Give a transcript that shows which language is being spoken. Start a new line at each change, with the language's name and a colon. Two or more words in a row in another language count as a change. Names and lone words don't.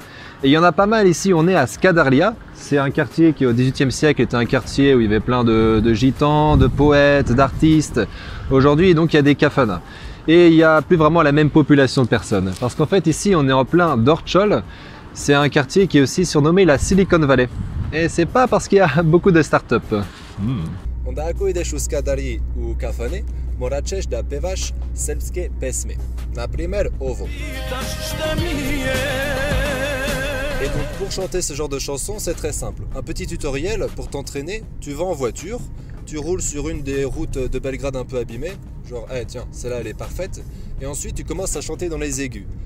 French: Et il y en a pas mal ici, on est à Skadarlia, c'est un quartier qui au XVIIIe siècle était un quartier où il y avait plein de gitans, de poètes, d'artistes. Aujourd'hui donc il y a des kafanas. Et il n'y a plus vraiment la même population de personnes. Parce qu'en fait ici on est en plein Dorçol, c'est un quartier qui est aussi surnommé la Silicon Valley. Et c'est pas parce qu'il y a beaucoup de start-up.
Serbian: Onda ako ideš u Skadariji u kafane, morat ćeš da pevaš srpske pesme. Naprimer ovo.
French: Et donc pour chanter ce genre de chanson, c'est très simple. Un petit tutoriel pour t'entraîner, tu vas en voiture, tu roules sur une des routes de Belgrade un peu abîmées, genre tiens, celle-là elle est parfaite, et ensuite tu commences à chanter dans les aigus.